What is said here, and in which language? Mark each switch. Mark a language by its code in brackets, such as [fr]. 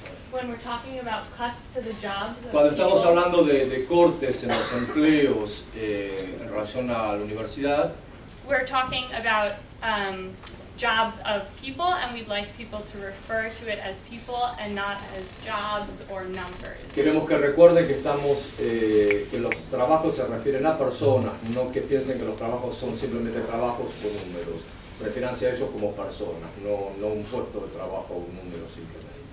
[en] when we're talking about cuts to the jobs of [es] cuando estamos [en] people, [es] hablando de cortes en los empleos en relación a la universidad, [en] we're talking about jobs of people, and we'd like people to refer to it as people and not as jobs or numbers. [es] queremos que recuerden que que los trabajos se refieren a personas, no que piensen que los trabajos son simplemente trabajos con números. Refiéranse a ellos como personas, no un puesto de trabajo o un número simplemente.